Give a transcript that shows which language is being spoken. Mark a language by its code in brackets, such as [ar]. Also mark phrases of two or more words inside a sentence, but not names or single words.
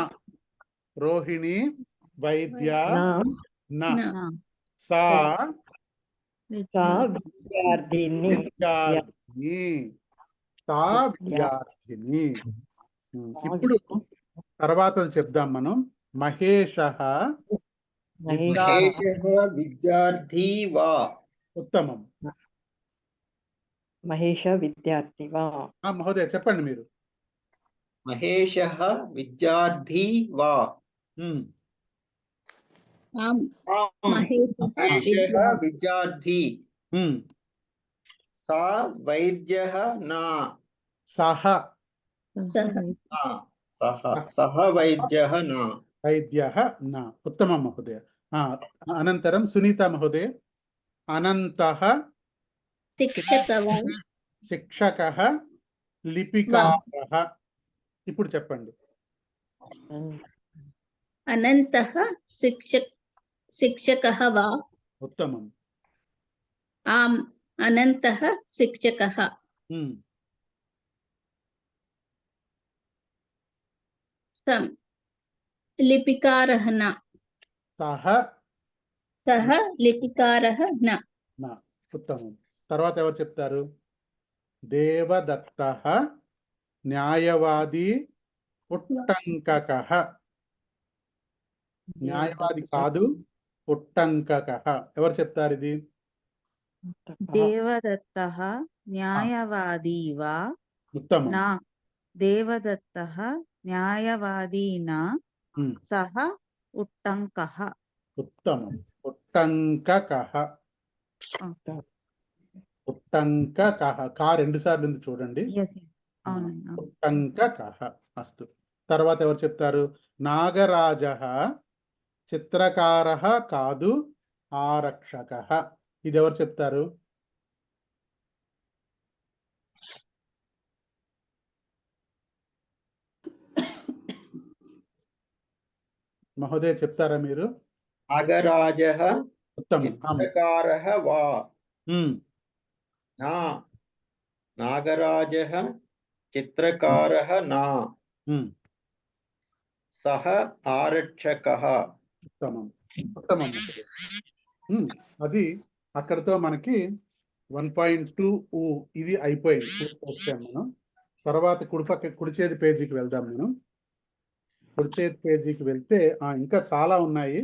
[sa] రోహిణి వైద్య నా. సా విద్యార్థిని. సా విద్యార్థిని. [te] ఇప్పుడు తర్వాత చెప్దాం మనం. [sa] మహేష महेशः विद्यार्थी वा ఉత్తమం. మహేష విద్యార్థి వా [te] మహోదయ చెప్పండి మీరు. [sa] महेशः विद्यार्थी वा ఉమ్, आम् आम् महेशः विद्यार्थी ఉమ్. सा वैद्यः न సహ सः वैद्यः न వైద్యః న. ఉత్తమం మహోదయ. అనంతరం సునీత మహోదయ. అనంతః शिक्षकवान् శిక్షకః లిపికారః. [te] ఇప్పుడు చెప్పండి. [sa] अनन्तः शिक्षकः वा ఉత్తమం. आम् अनन्तः शिक्षकः ఉమ్. सं लिपिकारः न సహ सः लिपिकारः न న. ఉత్తమం. [te] తర్వాత ఎవరు చెప్తారు? [sa] దేవదత్తః న్యాయవాది ఉట్టంకకః. [te] న్యాయవాది కాదు, ఉట్టంకకః. ఎవరు చెప్తారు ఇది? [sa] देवदत्तः न्यायवादी वा ఉత్తమం. न देवदत्तः न्यायवादी न ఉమ్. सः उट्टङ्कः ఉత్తమం. ఉట్టంకకః. ఉట్టంకకః. [te] కా రెండు సార్లు ఉంది చూడండి. [sa] ఉట్టంకకః. అస్తు. [te] తర్వాత ఎవరు చెప్తారు? [sa] నాగరాజః చిత్రకారః [te] కాదు, ఆరక్షకః. ఇది ఎవరు చెప్తారు? మహోదయ చెప్తారా మీరు? [sa] नागराजः ఉత్తమం. चित्रकारः वा ఉమ్. न नागराजः चित्रकारः न ఉమ్. सः आरक्षकः ఉత్తమం. ఉత్తమం. [te] అది అక్కడతో మనకి 1.2 ఇది అయిపోయింది. పూర్తి చేసాం మనం. తర్వాత కుడి చేతి పేజీకి వెళ్దాం. మనం కుడి చేతి పేజీకి వెళ్తే ఇంకా చాలా ఉన్నాయి.